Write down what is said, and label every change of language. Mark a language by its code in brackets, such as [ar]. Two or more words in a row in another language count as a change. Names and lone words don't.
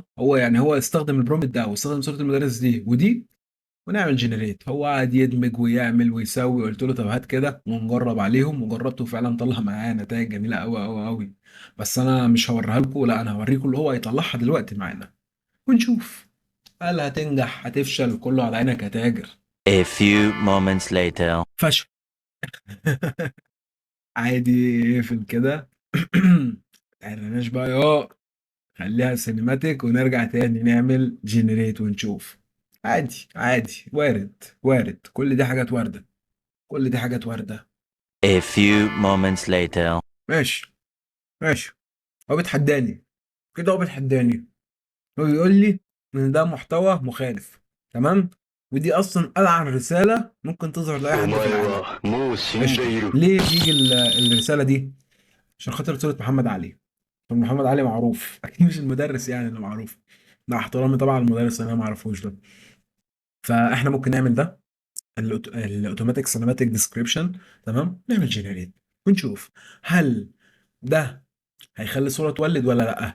[ar] هو يعني هو استخدم البرومت ده واستخدم صوره المدرس دي ودي، ونعمل جنريت. هو قاعد يدمج ويعمل ويسوي. قلت له طب هات كده ونجرب عليهم، وجربته فعلا طلع معايا نتائج جميله قوي قوي قوي. بس انا مش هوريها لكم، لا انا هوريكم اللي هو هيطلعها دلوقتي معانا ونشوف هل هتنجح هتفشل، كله على عينك يا تاجر. [en] A few moments later. [ar] فشل. عادي، اقفل كده. متعرناش بقى خليها سينماتيك، ونرجع تاني نعمل جنريت ونشوف. عادي عادي، وارد وارد، كل دي حاجات واردة، كل دي حاجات واردة. [en] A few moments later. [ar] ماشي ماشي. هو بيتحداني كده، هو بيتحداني، هو بيقول لي ان ده محتوى مخالف، تمام. ودي اصلا العن رسالة ممكن تظهر لاي [ja] お [ar] حد في [ja] 前 [ar] العالم. [ja] はもう死ん [ar] قشطة. [ja] でいる。 [ar] ليه بيجي الرسالة دي؟ عشان خاطر صورة محمد علي. محمد علي معروف. اكيد مش المدرس يعني اللي معروف، مع احترامي طبعا المدرس اللي انا ما اعرفوش ده. فاحنا ممكن نعمل ده، [en] automatic cinematic description, [ar] تمام. نعمل جنريت ونشوف هل ده هيخلي الصوره تولد ولا لا.